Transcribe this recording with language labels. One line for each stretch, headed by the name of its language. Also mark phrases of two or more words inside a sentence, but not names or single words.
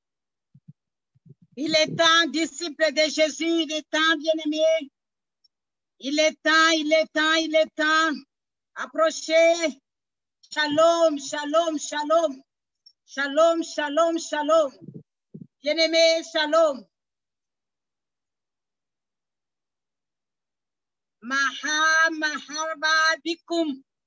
French: Il est temps, disciples de Jésus, il est temps, bien-aimés. Il est temps, il est temps, il est temps. Approchez.
Hebrew: שלום, שלום, שלום. שלום, שלום, שלום.
French: Bien-aimés, shalom.
Arabic: مرحبا بكم.